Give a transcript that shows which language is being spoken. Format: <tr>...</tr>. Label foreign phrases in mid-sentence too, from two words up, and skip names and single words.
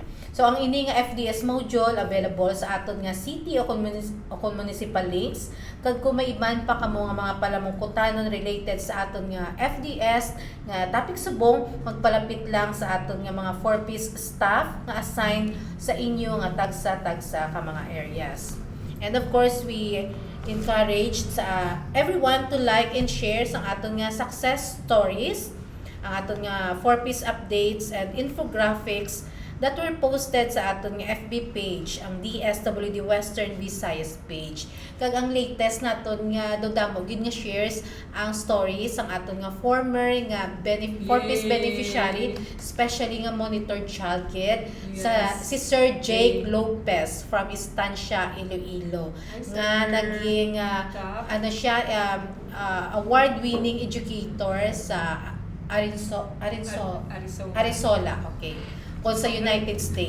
<hil>So ang ini nga FDS module available sa aton nga city o kung municipal links, kag kung may iban pa kamo nga mga palamungkutanon related sa aton nga FDS nga topic subong, magpalapit lang sa aton nga mga 4-piece staff nga assigned sa inyo nga tagsa-tagsa ka mga areas.</hil> <en>And of course, we encouraged sa everyone to like and share</en> <hil>sa aton nga</hil> <en>success stories,</en> <hil>ang aton nga</hil> <en>4-piece updates and infographics that were posted</en> <hil>sa aton nga</hil> <en>FB page, ang DSWD Western Visayas page.</en> <hil>Kag ang latest naton nga dodamo gid nga shares ang stories ang aton nga former nga 4-piece beneficiary, especially nga</hil> <en>monitored child kid</en> <hil>sa si Sir Jake Lopez from Estancia, Iloilo, nga naging</hil> <en>award-winning educator</en> <hil>sa Arizona, okay, o sa United States.</hil>